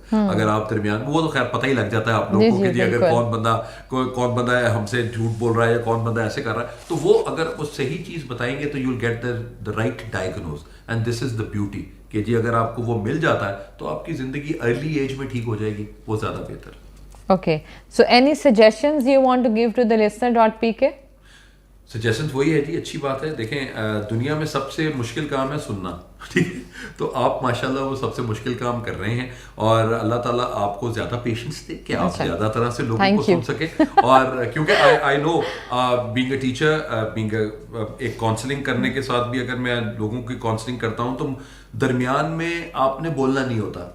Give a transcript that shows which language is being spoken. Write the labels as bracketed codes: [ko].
[ur] اگر آپ درمیان, وہ تو خیر پتہ ہی لگ جاتا ہے آپ لوگوں کو کہ جی اگر کون بندہ ہم سے جھوٹ بول رہا ہے یا کون بندہ ایسے کر رہا ہے, تو وہ اگر وہ صحیح چیز بتائیں گے تو [en] You will get the right diagnose. And this is the beauty [ur] کہ جی اگر آپ کو وہ مل جاتا ہے تو آپ کی زندگی ارلی ایج میں ٹھیک ہو جائے گی, وہ زیادہ بہتر. [en] Okay. So any suggestions you want to give to the listener.pk? [ur] Suggestions وہی ہے جی, اچھی بات ہے. دیکھیں, دنیا میں سب سے مشکل کام ہے سننا, ٹھیک ہے, تو آپ ماشاءاللہ وہ سب سے مشکل کام کر رہے ہیں, اور اللہ تعالیٰ آپ کو زیادہ پیشنس دے کہ آپ زیادہ طرح سے لوگوں کو سن سکیں. اور کیونکہ [en] I know being a teacher, [ur] being ایک کاؤنسلنگ کرنے کے ساتھ بھی, اگر میں لوگوں کی کاؤنسلنگ کرتا ہوں تو درمیان میں آپ نے بولنا نہیں ہوتا.